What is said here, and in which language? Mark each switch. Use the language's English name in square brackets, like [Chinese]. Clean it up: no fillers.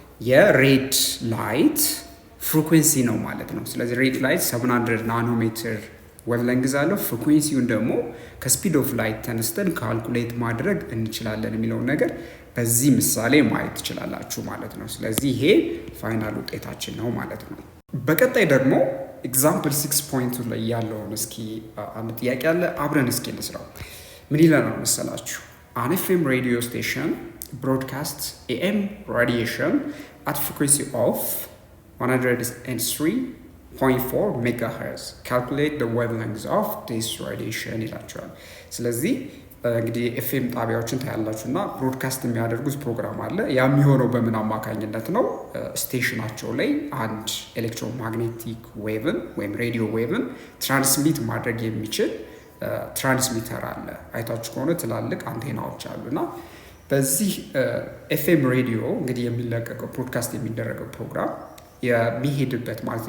[Amharic] የሬድ ላይት ፍሪኩዌንሲ ነው ማለት ነው። ስለዚህ ሬድ ላይት 700 ናኖሜትር ዌቭሌንግዝ አለው። ፍሪኩዌንሲውን ደግሞ ከስፒድ ኦፍ ላይት ተነስተን ካልኩሌት ማድረግ እንችላለን የሚለውን ነገር በዚህ ምሳሌ ማየት ትችላላችሁ ማለት ነው። ስለዚህ ይሄ ፋይናል ውጤታችን ነው ማለት ነው። በቀጣይ ደግሞ ኤግዛምፕል 6.2 ላይ ያለውን እስኪ አንድ ጥያቄ አለ፣ አብረን እስኪ እንስራው። ምን ይለናል መሰላችሁ? [English] An FM radio station broadcasts AM radiation at frequency of 103.4 megahertz. Calculate the wavelength of this radiation [Amharic] ይላቸዋል። ስለዚህ እንግዲህ ኤፍኤም ጣቢያዎችን ታያላችሁና ብሮድካስት የሚያደርጉት ፕሮግራም አለ። ያ የሚሆነው በምን አማካኝነት ነው? ስቴሽናቸው ላይ አንድ ኤሌክትሮማግኔቲክ ዌቭን ወይም ሬዲዮ ዌቭን ትራንስሚት ማድረግ የሚችል ትራንስሚተር አለ። አይታችሁ ከሆነ ትላልቅ አንቴናዎች አሉና በዚህ ኤፍኤም ሬዲዮ እንግዲህ የሚለቀቀው ብሮድካስት የሚደረገው ፕሮግራም የሚሄድበት